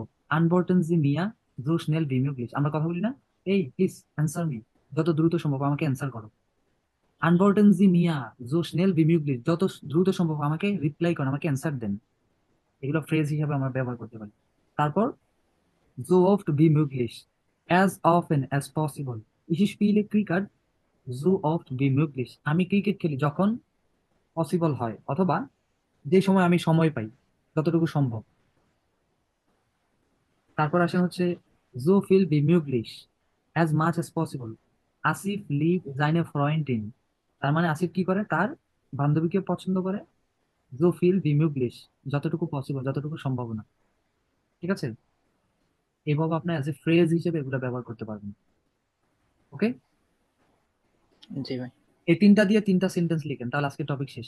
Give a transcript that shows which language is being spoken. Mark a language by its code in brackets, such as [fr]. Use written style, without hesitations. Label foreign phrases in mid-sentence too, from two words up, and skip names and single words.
[de] Antworten Sie mir so schnell wie möglich, [bn] আমরা কথা বলি না, এই [en] please answer me, [bn] যত দ্রুত সম্ভব আমাকে অ্যান্সার করো। [de] Antworten Sie mir so schnell wie möglich, [bn] যত দ্রুত সম্ভব আমাকে রিপ্লাই করেন, আমাকে অ্যান্সার দেন। এগুলো ফ্রেজ হিসাবে আমরা ব্যবহার করতে পারি। [de] তারপর so oft wie möglich, [en] as often as possible, [de] ich spiele Cricket so oft wie möglich, [bn] আমি ক্রিকেট খেলি যখন পসিবল হয়, অথবা যে সময় আমি সময় পাই, যতটুকু সম্ভব। তারপর আসেন হচ্ছে [de] so viel wie möglich, [en] as much as possible, [de] আসিফ লিভ seine Freundin, [bn] তার মানে আসিফ কি করে, তার বান্ধবীকে পছন্দ করে। [de] so viel wie möglich, [bn] যতটুকু পসিবল, যতটুকু সম্ভাবনা। ঠিক আছে, এভাবে আপনি [en] as a phrase [bn] হিসেবে এগুলো ব্যবহার করতে পারবেন। ওকে, জি ভাই। এই তিনটা দিয়ে তিনটা সেন্টেন্স লিখেন, তাহলে আজকে টপিক শেষ।